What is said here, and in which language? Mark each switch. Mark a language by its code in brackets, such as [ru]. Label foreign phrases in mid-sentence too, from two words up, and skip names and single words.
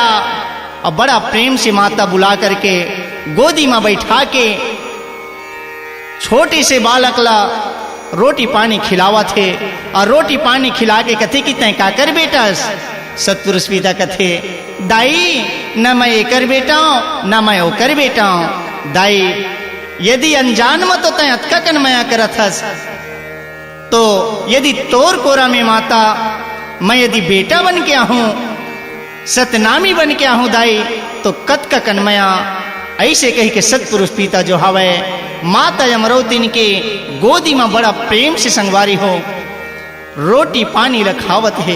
[hne] और बड़ा प्रेम से माता बुला करके गोदी में बैठा के छोटे से बालक ला रोटी पानी खिलावा थे। और रोटी पानी खिला के कथे कि तय का कर बेटा। सतपुरुष पिता कथे दाई न मैं ये कर बेटा हूं न मैं वो कर बेटा हूं। दाई यदि अनजान में तो तय अतका कन मया करत हस, तो यदि तोर कोरा में माता मैं यदि बेटा बन के आहूं, सतनामी बन के आहूं दाई, तो कत का कन्मया। ऐसे कही के सतपुरुष पिता जो हवे माता अमरावती के गोदी में बड़ा प्रेम से संगवारी हो रोटी पानी रखावत है।